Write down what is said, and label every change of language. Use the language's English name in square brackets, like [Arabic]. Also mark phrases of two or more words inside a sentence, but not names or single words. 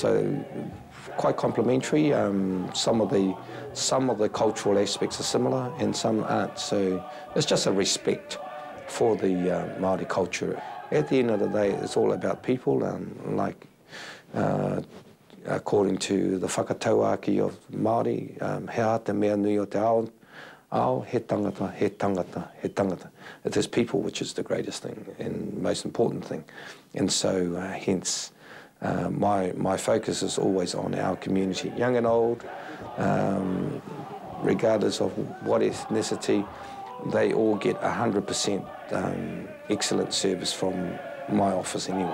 [English] So quite complementary. Some of the cultural aspects are similar, and some aren't. So it's just a respect for the Māori culture. At the end of the day, it's all about people, according to the whakatauaki of Māori, [Māori] hea te mea nui o te ao, he tangata, [English] he tangata, he tangata. It is people which is the greatest thing and most important thing. And so, hence, my focus is always on our community, young and old, regardless of what ethnicity, they all get 100% excellent service from my office anyway.